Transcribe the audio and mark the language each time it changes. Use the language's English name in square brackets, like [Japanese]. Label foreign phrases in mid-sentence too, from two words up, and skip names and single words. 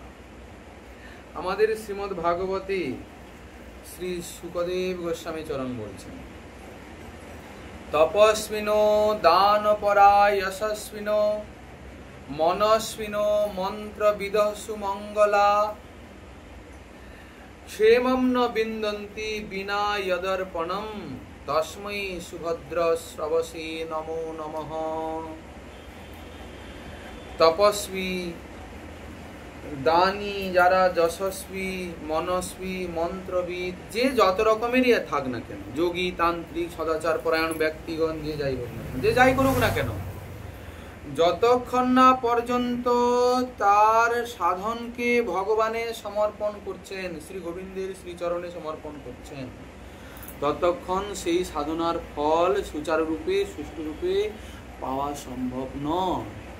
[Bangla] আমাদের শ্রীমদ্ ভাগবতী শ্রী শুকদেব গোস্বামী চরণ বলছেন [Sanskrit] তপস্বিনো দানপরা যশস্বিনো মনস্বিনো মন্ত্রবিদঃ সুমঙ্গলা क्षेमं न बिन्दन्ति विना यदर्पणं तस्मै सुभद्र श्रवसे नमो नमः। [Bangla] তপস্বী দানী, যারা যশস্বী, মনস্বী, মন্ত্রবিদ, যে যত রকমেরই থাক না কেন, যোগী, তান্ত্রিক, সদাচার পরায়ণ ব্যক্তিগণ, যে যাই হোক না, যে যাই করুক না কেন, যতক্ষণ না পর্যন্ত তার সাধনকে ভগবানে সমর্পণ করছেন, শ্রী গোবিন্দের শ্রীচরণে সমর্পণ করছেন, ততক্ষণ সেই সাধনার ফল সুচারুরূপে সুষ্ঠুরূপে পাওয়া সম্ভব নয়।